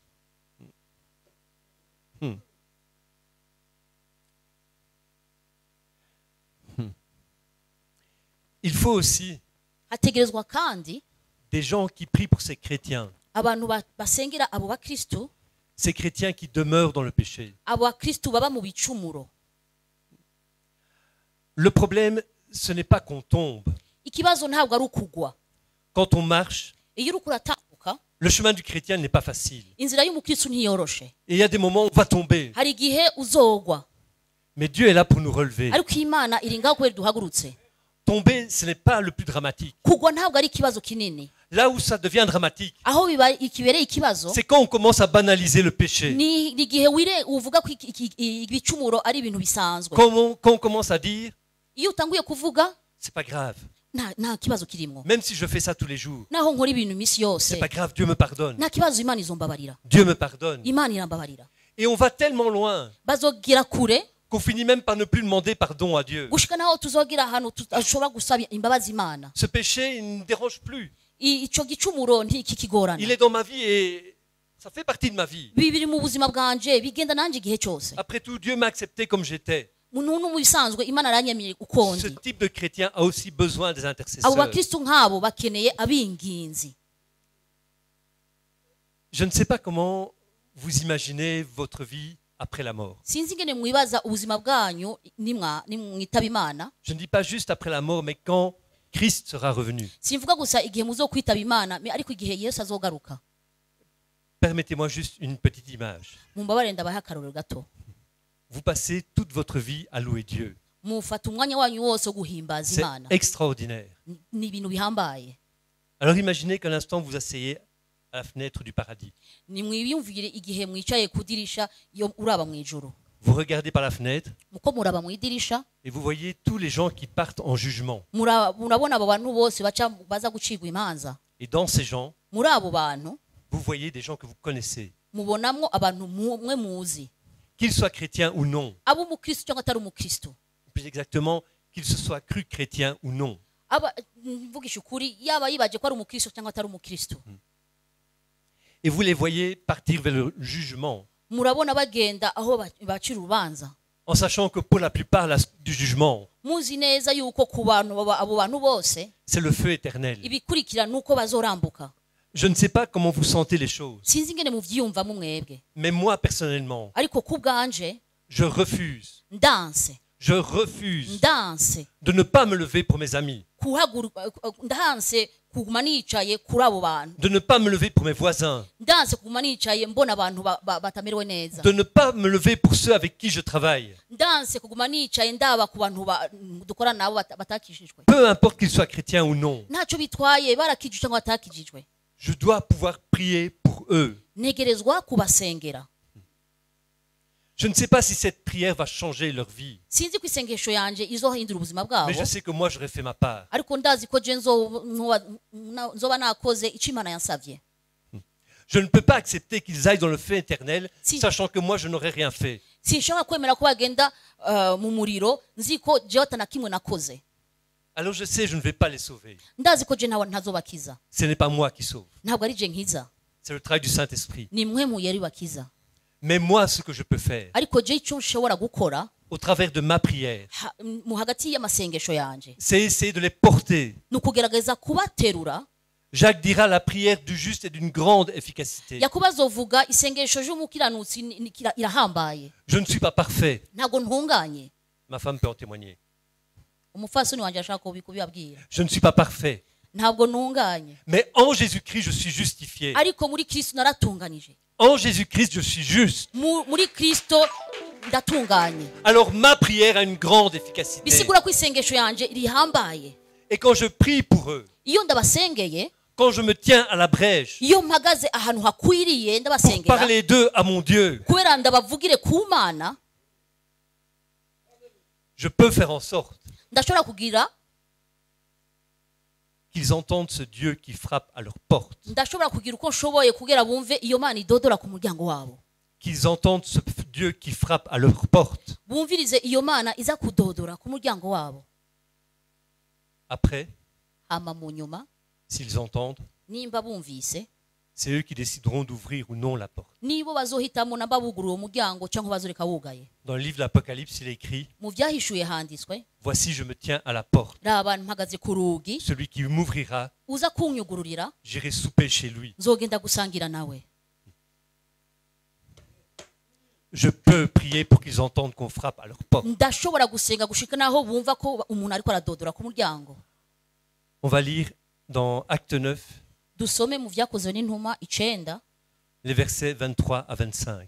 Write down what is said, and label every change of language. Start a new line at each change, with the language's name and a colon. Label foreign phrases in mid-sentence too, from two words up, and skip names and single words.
French: Il faut aussi
Rundi: Hategerezwa kandi
French: des gens qui prient pour ces chrétiens.
Rundi: abantu basengera abo bakristo,
French: Ces chrétiens qui demeurent dans le péché.
Rundi: abo bakristo baba mu bicumuro.
French: Le problème, ce n'est pas qu'on tombe.
Rundi: Ikibazo ntabwo ari ukugwa.
French: Quand on marche,
Rundi: Iyo uriko uratambuka,
French: le chemin du chrétien n'est pas facile.
Rundi: inzira y'umukristo ntiyoroshe.
French: Et il y a des moments où on va tomber.
Rundi: Hari igihe uzogwa,
French: Mais Dieu est là pour nous relever.
Rundi: ariko Imana iri ngaho kubera duhagurutse.
French: Tomber, ce n'est pas le plus dramatique.
Rundi: Kugwa ntabwo ari ikibazo kinini.
French: Là où ça devient dramatique,
Rundi: Aho ikibereye ikibazo
French: c'est quand on commence à banaliser le péché.
Rundi: ni igihe uvuga ko ibicumuro ari ibintu bisanzwe.
French: Quand on commence à dire,
Rundi: Iyo utanguye kuvuga
French: c'est pas grave.
Rundi: nta kibazo kirimo.
French: Même si je fais ça tous les jours,
Rundi: Naho nkora ibintu iminsi yose,
French: c'est pas grave, Dieu me pardonne.
Rundi: nta kibazo, Imana izombabarira.
French: Dieu me pardonne.
Rundi: Imana irambabarira.
French: Et on va tellement loin
Rundi: Bazogira kure
French: qu'on finit même par ne plus demander pardon à Dieu.
Rundi: gushika naho tuzogira ahantu tutashobora gusaba imbabazi Imana.
French: Ce péché, il ne me dérange plus.
Rundi: Ico gicumuro ntikikigorana.
French: Il est dans ma vie et ça fait partie de ma vie.
Rundi: Bibiri mu buzima bwanje bigenda nanje igihe cyose.
French: Après tout, Dieu m'a accepté comme j'étais.
Rundi: Umuntu mu bisanzwe Imana aranyemeye uko
French: Ce
Rundi: ndi.
French: type de chrétien a aussi besoin des
Rundi: Abo
French: intercesseurs.
Rundi: bakristo nk'abo bakeneye abinginzi.
French: Je ne sais pas comment vous imaginez votre vie après la mort.
Rundi: Sinzi ingene mwibaza ubuzima bwanyu nimwitaba Imana.
French: Je ne dis pas juste après la mort, mais quand Christ sera revenu.
Rundi: Simvuga gusa igihe muzokwitaba Imana, ariko igihe Yesu azogaruka.
French: Permettez-moi juste une petite image.
Rundi: Mumbabarire ndabaha akarorero gato.
French: Vous passez toute votre vie à louer Dieu.
Rundi: Mufata umwanya wanyu wose wo guhimbaza
French: C'est
Rundi: Imana.
French: extraordinaire.
Rundi: Ni ibintu bihambaye.
French: Alors imaginez qu'un instant vous asseyez à la fenêtre du paradis.
Rundi: Nimwiyumvire igihe mwicaye kudirisha iyo uraba mu ijuru.
French: Vous regardez par la fenêtre
Rundi: Muko muraba mu idirisha,
French: et vous voyez tous les gens qui partent en jugement.
Rundi: murabona abo bantu bose baza gucigwa imanza.
French: Et dans ces gens,
Rundi: Muri abo bantu
French: vous voyez des gens que vous connaissez.
Rundi: mubonamwo abantu mwe muzi.
French: Qu'ils soient chrétiens ou non.
Rundi: Abo umukristo cyangwa atari umukristo.
French: Plus exactement, qu'ils se soient crus chrétiens ou non.
Rundi: Mvugisha ukuri yaba yibaje ko ari umukristo cyangwa atari umukristo.
French: Et vous les voyez partir vers le jugement.
Rundi: Murabona bagenda aho bacira urubanza.
French: En sachant que pour la plupart du jugement,
Rundi: Muzi neza yuko ku bantu abo bantu bose
French: c'est le feu éternel.
Rundi: ibikurikira nuko bazorambuka.
French: Je ne sais pas comment vous sentez les choses,
Rundi: Sinzi ingene muvyiyumvamo mwebwe.
French: mais moi personnellement,
Rundi: Ariko ku bwanje
French: je refuse
Rundi: ndanse
French: de ne pas me lever pour mes amis,
Rundi: ndanse kuguma nicaye kuri abo bantu.
French: de ne pas me lever pour mes voisins,
Rundi: Ndanse kuguma nicaye mbona abantu batamerewe neza.
French: de ne pas me lever pour ceux avec qui je travaille.
Rundi: Ndanse kuguma nicaye ndaba ku bantu dukorana nabo batakishijwe.
French: Peu importe qu'ils soient chrétiens ou non,
Rundi: Ntacyo bitwaye barakijijwe cyangwa batakijijwe.
French: je dois pouvoir prier pour eux.
Rundi: Ntegerezwa kubasengera.
French: Je ne sais pas si cette prière va changer leur vie,
Rundi: Sinzi ko isengesho yanje izohindura ubuzima bwabo.
French: mais je sais que moi j'aurais fait ma part.
Rundi: Ariko ndazi ko je nzoba nakoze icyo Imana yansavye.
French: Je ne peux pas accepter qu'ils aillent dans le feu éternel,
Rundi: Si.
French: sachant que moi je n'aurais rien fait.
Rundi: Sinshobora kwemera ko bagenda mu muriro nzi ko jewe atanakimwe nakoze.
French: Alors je sais, je ne vais pas les sauver.
Rundi: Ndazi ko je ntazobakiza.
French: Ce n'est pas moi qui sauve.
Rundi: Ntabwo ari je nkiza.
French: C'est le travail du Saint-Esprit.
Rundi: Ni mwe mu yari bakiza.
French: Mais moi, ce que je peux faire,
Rundi: Ariko je icyo nshobora gukora
French: au travers de ma prière,
Rundi: mu hagati y'amasengesho yanje
French: c'est essayer de les porter.
Rundi: ni ukugerageza kubaterura.
French: Jacques dira la prière du juste est d'une grande efficacité.
Rundi: yakobo azovuga isengesho ry'umukiranutsi irahambaye.
French: Je ne suis pas parfait.
Rundi: ntabwo ntunganye.
French: Ma femme peut en témoigner.
Rundi: umupfasoni wanjye ashaka kubibabwira.
French: Je ne suis pas parfait.
Rundi: ntabwo ntunganye.
French: Mais en Jésus-Christ, je suis justifié.
Rundi: ariko muri kristo naratunganije.
French: En Jésus-Christ, je suis juste.
Rundi: muri kristo ndatunganye.
French: Alors ma prière a une grande efficacité.
Rundi: bisigura ko isengesho yanje rihambaye.
French: Et quand je prie pour eux,
Rundi: iyo ndabasengeye,
French: quand je me tiens à la brèche
Rundi: iyo mpagaze ahantu hakwiriye
French: pour
Rundi: ndabasengera,
French: parler d'eux à mon Dieu,
Rundi: kubera ndabavugire ku Mana,
French: je peux faire en sorte
Rundi: ndashobora kugira
French: qu'ils entendent ce Dieu qui frappe à leur porte.
Rundi: ndashobora kugira uko nshoboye kugira bumve iyo Mana idodora ku muryango wabo.
French: Qu'ils entendent ce Dieu qui frappe à leur porte.
Rundi: bumvirize iyo Mana iza kudodora ku muryango wabo.
French: Après,
Rundi: hama mu nyuma,
French: s'ils entendent,
Rundi: nimba bumvise,
French: c'est eux qui décideront d'ouvrir ou non la porte.
Rundi: nibo bazohitamo namba bugurura uwo muryango cyangwa bazoreka wugaye.
French: Dans le livre de l'Apocalypse, il est écrit,
Rundi: mu byahishuye handitswe,
French: voici je me tiens à la porte.
Rundi: raba mpagaze ku rugi,
French: Celui qui m'ouvrira,
Rundi: uza kunyugururira,
French: j'irai souper chez lui.
Rundi: nzogenda gusangira nawe.
French: Je peux prier pour qu'ils entendent qu'on frappe à leur porte.
Rundi: ndashobora gusenga gushika naho bumva ko umuntu ariko aradodora ku muryango.
French: On va lire dans Acte 9,
Rundi: dusome mu byakozwe n'intumwa 9
French: les versets 23 à 25.